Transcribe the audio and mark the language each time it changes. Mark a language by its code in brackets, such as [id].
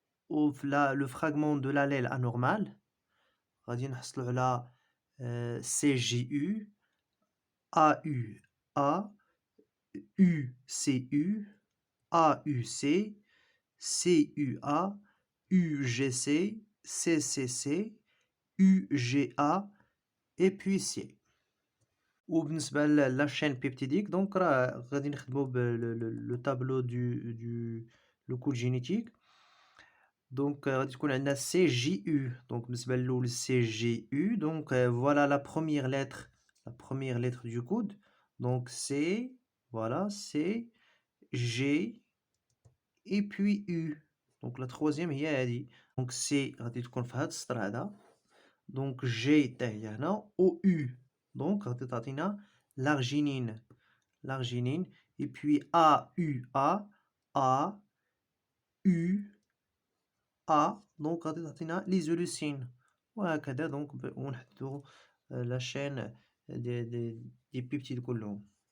[fr] وفي le fragment de l'allèle anormal [ar] غادي نحصلوا على [fr] CGU AUA UCU AUC CUA UGC CCC UGA et puis C. وبالنسبة la chaîne peptidique donc [ar] راه غادي نخدمو [fr] le tableau du le code génétique. [ar] Donc غادي تكون عندنا CGU. [fr] Donc [ar] بالنسبة للأول [fr] CGU, donc voilà la première lettre du code. Donc C, voilà C G et puis U. Donc la troisième [ar] هي هذه. Donc C غادي تكون في هذا السطر هذا. Donc G حتى هي هنا و U. [fr] Donc [ar] غادي تعطينا [fr] l'arginine. L'arginine et puis AUA A U A. Donc [ar] غادي تعطينا [fr] l'isoleucine. وهكذا donc ونحددو la chaîne des peptides كلهم.